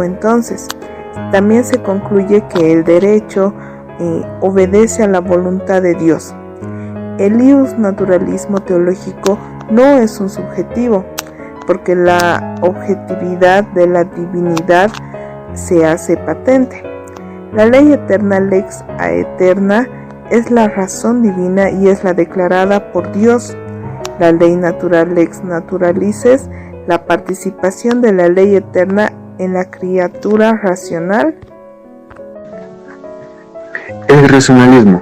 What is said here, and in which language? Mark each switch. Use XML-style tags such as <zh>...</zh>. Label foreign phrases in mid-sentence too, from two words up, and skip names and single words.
<es>Entonces, también se concluye que el derecho obedece a la voluntad de Dios. El iusnaturalismo teológico no es un subjetivo, porque la objetividad de la divinidad se hace patente. La ley eterna,</es> <la>lex aeterna,</la> <es>es la razón divina y es la declarada por Dios. La ley natural,</es> <la>lex naturalices,</la> <es>la participación de la ley eterna en la criatura racional. El racionalismo.</es>